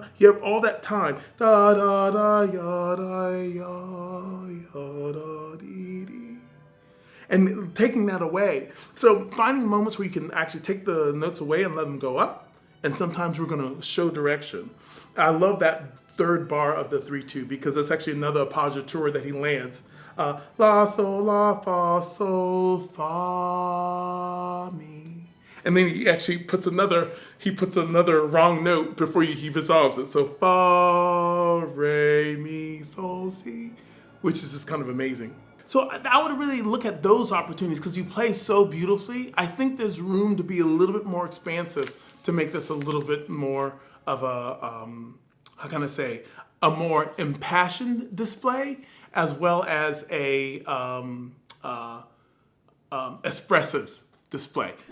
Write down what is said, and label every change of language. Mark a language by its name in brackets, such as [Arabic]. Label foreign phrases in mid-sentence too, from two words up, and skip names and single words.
[English] You have all that time. Da da da yada yada dee dee. And taking that away. So finding moments where you can actually take the notes away and let them go up. And sometimes we're going to show direction. I love that third bar of the 3/2 because that's actually another appoggiatura that he lands. La sol la fa sol fa mi. And then he actually puts another wrong note before he resolves it. So fa, re, mi, sol, si, which is just kind of amazing. So I would really look at those opportunities because you play so beautifully. I think there's room to be a little bit more expansive to make this a little bit more of a, how can I say, a more impassioned display as well as a expressive display.